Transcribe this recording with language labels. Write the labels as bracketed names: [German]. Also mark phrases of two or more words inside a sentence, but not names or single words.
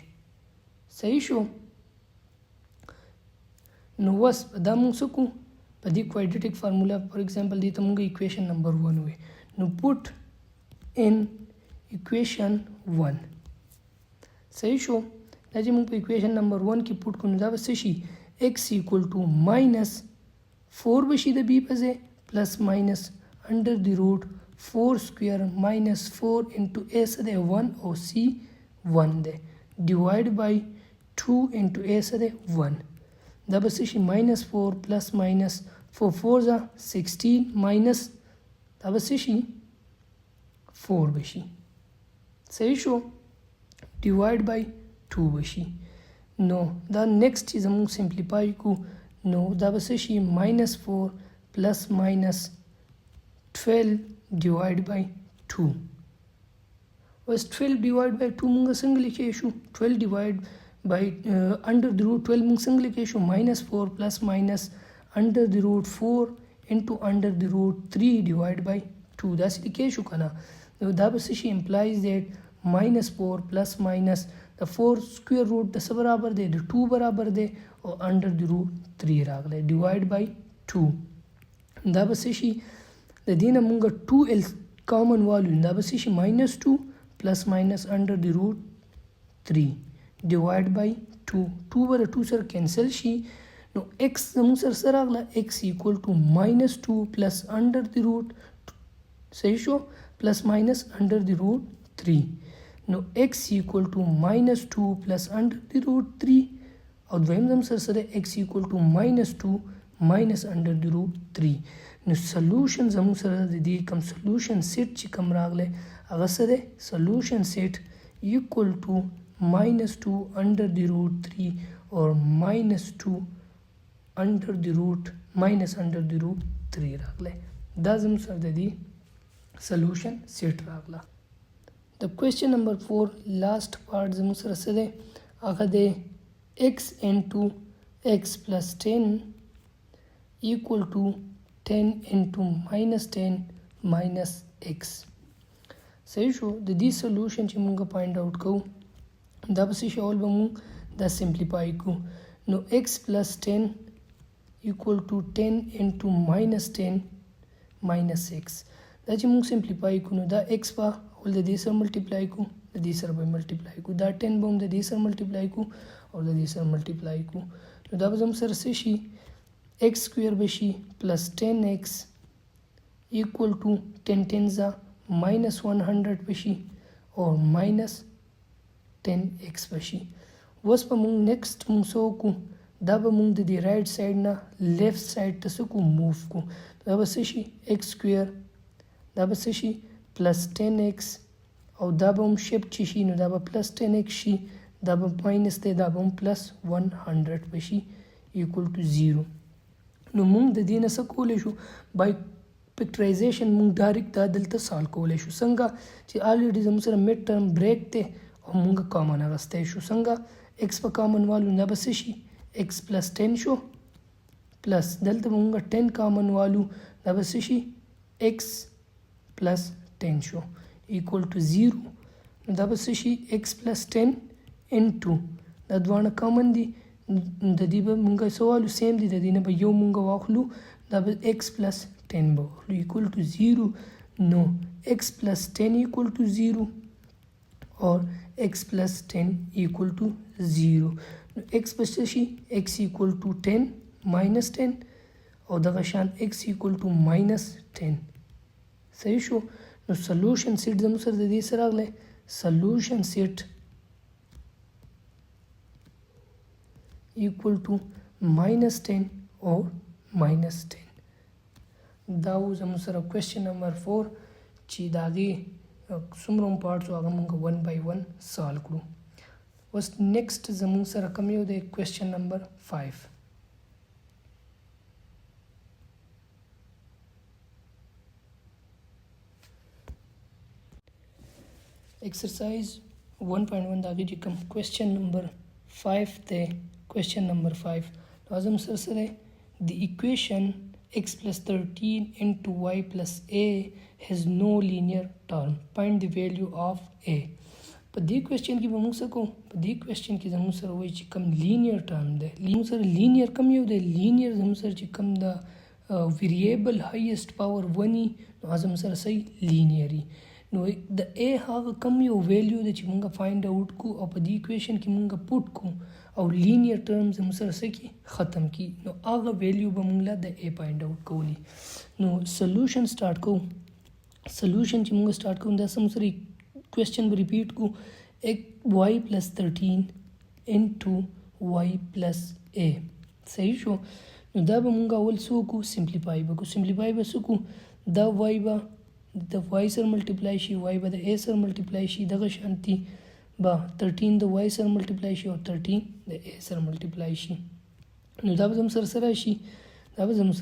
[Pashto] صحیح شو. نو وس دا موږ څه کوو په دې [English] quadratic formula for example [Pashto] دې ته موږ [English] equation number 1 [Pashto] وي نو [English] put in equation 1. [Pashto] صحیح شو. دا چې موږ په [English] equation number 1 [Pashto] کې put کړو نو دا به څه شي [English] x equal to minus 4 [Pashto] بشي د b په ځای [English] plus minus under the root 4 square minus 4 into a [Pashto] څه دی 1 او c 1 دی [English] divide by 2 into a [Pashto] څه دی 1. دا به څه شي [English] minus 4 plus minus 4 4 [Pashto] ځه 16 minus دا به څه شي 4 بشي. صحیح شو. [English] divide by 2 بشي. [Pashto] نو دا next چې زموږ simplify کو نو دا به څه شي [English] minus 4 plus minus 12 divide by 2. [Pashto] اوس [English] 12 divide by 2 [Pashto] موږ څنګه لیکلی شو [English] 12 divide by under the root 12 [Pashto] موږ څنګه لیکلی شو [English] minus 4 plus minus under the root 4 into under the root 3 divided by 2 [Pashto] داسې لیکلی شو که نه. دا به څه شي [English] implies that minus 4 plus minus the 4 square root [Pashto] د څه برابر دی د 2 برابر دی او [English] under the root 3 [Pashto] راغلی [English] divide by 2. [Pashto] دا به څه شي د دې نه موږ 2l common والو دا به څه شي [English] minus 2 plus minus under the root 3 divide by 2. [Pashto] 2 به د 2 سره cancel شي نو x زموږ سره څه راغله [English] x equal to minus 2 plus under the root [Pashto] صحیح شو [English] plus minus under the root 3. [Pashto] نو [English] x equal to minus 2 plus under the root 3 [Pashto] او دویم زموږ سره څه دی [English] x equal to minus 2 minus under the root 3. [Pashto] نو solution زموږ سره د دې کوم [English] solution set [Pashto] چې کوم راغلی هغه څه دی [English] solution set equal to minus 2 under the root 3 or minus 2 under the root minus under the root 3 [Pashto] راغلی. دا زموږ سره د دې [English] solution set [Pashto] راغله. د [English] question number 4 last part [Pashto] زموږ سره څه دی هغه دی [English] x into x plus 10 equal to 10 into minus 10 minus x. [Pashto] صحیح شو. د دې solution چې موږ [English] find out [Pashto] کوو دا به څه شي اول به موږ دا simplify کوو نو [English] x plus 10 equal to 10 into minus 10 minus x. [Pashto] دا چې موږ سمپلیفای کو نو دا x به ول د دې سره ملټیپلای کو د دې سره به ملټیپلای کو دا 10 به هم د دې سره ملټیپلای کو او د دې سره ملټیپلای کو نو دا به زموږ سره څه شي [English] x square [Pashto] به شي [English] plus 10x equal to 10 tens minus 100 [Pashto] به شي او [English] minus 10x [Pashto] به شي. اوس به موږ نیکسټ موږ څه وکړو دا به موږ د دې [English] right side [Pashto] نه [English] left side [Pashto] ته څه کو موو کو دا به څه شي [English] x square [Pashto] دا به څه شي [English] plus 10x [Pashto] او دا به هم شفټ شي نو دا به [English] plus 10x [Pashto] شي دا به ماینس دی دا به هم [English] plus 100 [Pashto] به شي [English] equal to 0. [Pashto] نو موږ د دې نه څه کولی شو [English] by factorization [Pashto] موږ ډایرکټ دا دلته سالو کولی شو څنګه چې آلریډي زموږ سره [English] mid term break [Pashto] دی او موږ کامن اخیستی شو څنګه x په کامن والو نه به څه شي [English] x plus 10 [Pashto] شو پلس دلته به موږ 10 کامن والو دا به څه شي [English] x plus 10 [Pashto] شو [English] equal to 0 [Pashto] نو دا به څه شي [English] x plus 10 into [Pashto] دا دواړه کامن دي د دې به موږ سوالو سیم دي د دې نه به یو موږ واخلو دا به [English] x plus 10 [Pashto] به واخلو [English] equal to 0 [Pashto] نو [English] x plus 10 equal to 0 or x plus 10 equal to 0 [Pashto] نو x بس شي [English] x equal to 10 minus 10 [Pashto] او دغه شان [English] x equal to minus 10 [Pashto] صحیح شو نو [English] solution set [Pashto] زموږ سره د دې سره راغلی [English] solution set equal to minus 10 or minus 10 [Pashto] دا و زموږ سره [English] question number 4 [Pashto] چې د هغې څومره هم پارټس و هغه موږ [English] 1 by 1 [Pashto] سالو کړو. اوس نیکسټ زموږ سره کوم یو دی [English] question number 5. [Pashto] एक्सरसाइज 1.1 د هغې چې کوم [English] question number 5 [Pashto] دی [English] question number 5 [Pashto] لازم سره [English] the equation x plus 13 into y plus a has no linear term. Find the value of a. [Pashto] په دې کوېسچن کې به موږ څه کوو په دې کوېسچن کې زموږ سره وایي چې کوم [English] linear term [Pashto] دی زموږ سره لینیر کوم یو دی لینیر زموږ سره چې کوم د ویریبل [English] highest power [Pashto] ونی نو زموږ سره صحیح لینیري نو د a هغه کم یو ویلیو دی چې موږ [English] find out [Pashto] کو او په دې ایکویشن کې موږ پوټ کو او [English] linear terms [Pashto] هم سره څه کی ختم کی نو هغه ویلیو به موږ له د a [English] find out [Pashto] کولی نو [English] solution start [Pashto] کو سولوشن چې موږ سٹارټ کوو دا سم سره کوېسچن به ریپیټ کو [English] y plus 13 into y plus a [Pashto] صحیح شو نو دا به موږ اول څه وکړو سمپلیفای به کو سمپلیفای به څه کو دا y به د y سره ملټیپلای شي y به د a سره ملټیپلای شي دغه شانتي به 13 د y سره ملټیپلای شي او 13 د a سره ملټیپلای شي نو دا به زموږ سره راشي دا به زموږ